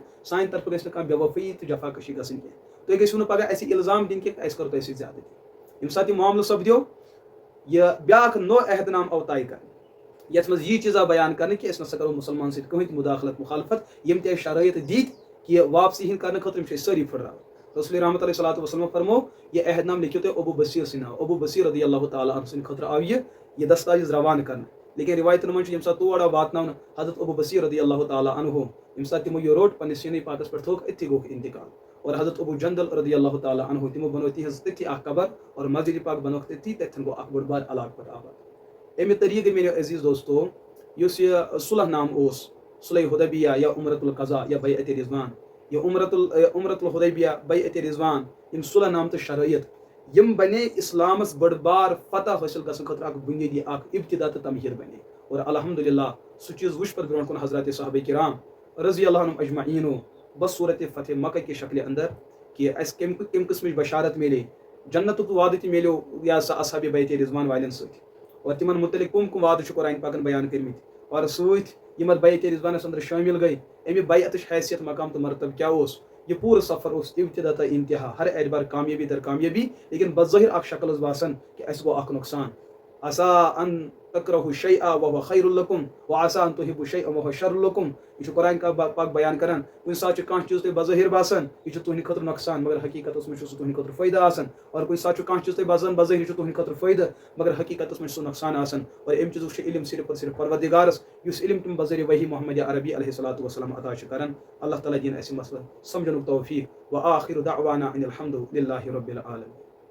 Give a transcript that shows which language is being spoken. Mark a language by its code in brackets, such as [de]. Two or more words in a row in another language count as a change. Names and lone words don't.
[ks] سانہِ طرفہٕ گژھِ نہٕ کانٛہہ بے وفٲیی تہٕ جفا کٔشی گژھٕنۍ کینٛہہ تُہۍ گٔژھِو نہٕ پگاہ اَسہِ الزام دِنۍ کہِ اَسہِ کوٚر تۄہہِ سۭتۍ زیادٕ ییٚمہِ ساتہٕ یہِ معاملہٕ سپدیو یہِ بیاکھ نوٚو عہد نام آو طے کرنہٕ یتھ منٛز یی چیٖز آو بیان کرنہٕ کہِ أسۍ نسا کرو مُسلمان سۭتۍ کٕہٕنۍ تہِ مُداخلت مُخالفت یِم تہِ اَسہِ شرٲیط دِتۍ کہِ واپسی ہِنٛدۍ کرنہٕ خٲطرٕ یِم چھِ أسۍ سٲری پھٕٹراوان رسول رحمت [ar] علیہ الصلوۃ والسلام [ks] فرمو یہِ عہد نام لیکھِو تُہۍ ابو بصیر سٕنٛدۍ ناو ابو بصیر [ar] رضی اللہ تعالیٰ عنہ [ks] سٕنٛدِ خٲطرٕ آو یہِ دستاویز روانہٕ کرنہٕ لیکن روایتن منٛز چھُ ییٚمہِ ساتہٕ تور آو واتناونہٕ حضرت ابو بصیر [ar] رضی اللہ تعالیٰ عنہ [ks] ییٚمہِ ساتہٕ تِمو یہِ روٚٹ پننِس سیٖنٕے پاکس پٮ۪ٹھ تھوٚوُکھ أتھی گوٚوُکھ انتقال اور حضرت ابو جندل [ar] رضی اللہ تعالیٰ عنہ [ks] تِمو بنوو تِہنٛز تٔتھی اکھ قبر اور مسجد پاک بنووُکھ تٔتھی تتٮ۪ن گوٚو اکھ بوٚڑ بار علاقہٕ پتہٕ آباد اَمہِ طریٖقہٕ میٲنیو عزیٖز دوستو یُس یہِ صلح نام اوس صلح حدیبیہ یا عمرۃ القضا یا بیعت رضوان یا عمرۃ الحدیبیہ بیعت رضوان یِم صلح نام تہٕ شرٲیط یِم بنے اسلامس بٔڑ بار فتح حٲصِل گژھنہٕ خٲطرٕ اکھ بُنیٲدی اکھ ابتدا تہٕ تمہیٖد بنے اور الحمدللہ سُہ چیٖز وٕچھ پتہٕ برونٛٹھ کُن حضرات صحابہ کرام [ar] رضی اللہ عنہم اجمعیٖنو [ks] بصوٗرتِ فتح مکہ کہِ شکلہِ اندر کہِ اَسہِ کمہِ قٕسمٕچ بشارت میلے جنتُک وعدٕ تہِ میلیو یا سا اصحابِ بیعت رضوان والٮ۪ن سۭتۍ اور تِمن متعلق کم وعدٕ چھِ قرآنہِ پاکن بیان کٔرمٕتۍ اور سۭتۍ یِم اتھ بیعت رضوانس اندر شٲمِل گٔے اَمہِ بیعتٕچ حیثیت مقام تہٕ مرتب کیاہ اوس یہِ پوٗرٕ سفر اوس ابتدا تہٕ انتہا ہر اعتبار کامیٲبی در کامیٲبی لیکن بظٲہر اکھ شکل ٲس باسان کہِ اَسہِ گوٚو اکھ نۄقصان [ar] عسا ان تکرہوا شیئا وہو خیر لکم وعسا ان تحبوا شیئا وہو شر لکم [ks] یہ چھُ قرآن پاک بیان کران کُنہِ ساتہٕ چھُ کانٛہہ چیٖز تۄہہِ بظٲہر باسان یہِ چھُ تُہنٛدِ خٲطرٕ نۄقصان مگر حقیٖقتس منٛز چھُ سُہ تُہنٛدِ خٲطرٕ فٲیدٕ آسان اور کُنہِ ساتہٕ چھُ کانٛہہ چیٖز تۄہہِ باسان بظٲہر چھُ تُہنٛدِ خٲطرٕ فٲیدٕ مگر حقیٖقتس منٛز چھُ سُہ نۄقصان آسان اور اَمہِ چیٖزُک چھُ علم صرف اور صرف پروردگارس یُس علم تِم بظٲہر وحی محمد عربی [ar] علیہ الصلوۃ والسلام [ks] عطا چھُ کران اللہ تعالیٰ دِیِن اَسہِ مسلہٕ سمجھنُک توفیٖق [ar] وآخر دعوانا ان الحمد للہ رب العالمین.